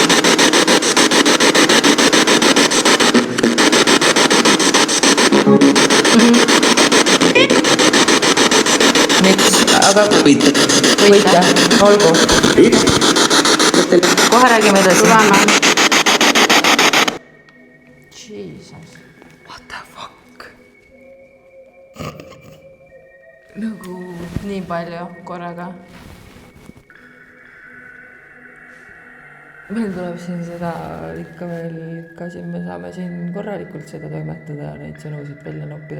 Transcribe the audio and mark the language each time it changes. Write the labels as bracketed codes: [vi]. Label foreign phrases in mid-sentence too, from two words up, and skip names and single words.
[et] Miks? Aga võite. Olgu. Kohe räägime edasi. Tuleme. Jesus. [en] What the fuck? [et] Nagu nii palju korraga. Meil tuleb siin seda ikka veel, ikka siin me saame siin korralikult seda toimetada ja neid sõnusid välja noppida.